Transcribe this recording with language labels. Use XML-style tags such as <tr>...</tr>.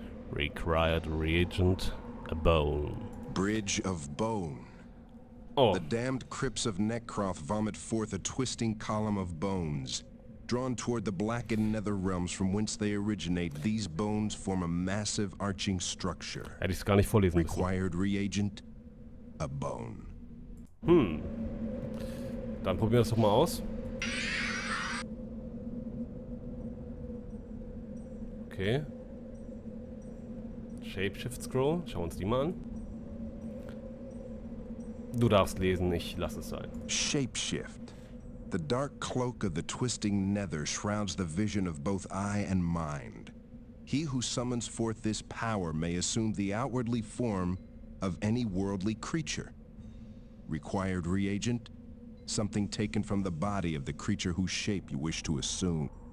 <en>Required reagent, a bone. Bridge of Bone. Oh. The damned crypts of Necroth vomit forth a twisting column of bones. Drawn toward the blackened nether realms from whence they originate, these bones form a massive arching structure.</en> <de>Hätte ich es gar nicht vorlesen müssen.</de> <en>Required reagent, a bone.</en> <de>Dann probieren wir das doch mal aus. Okay. Shapeshift Scroll. Schauen wir uns die mal an. Du darfst lesen, ich lass es sein.</de> <en>Shapeshift. The dark cloak of the twisting nether shrouds the vision of both eye and mind. He who summons forth this power may assume the outwardly form of any worldly creature. Required reagent, something taken from the body of the creature whose shape you wish to assume.</en>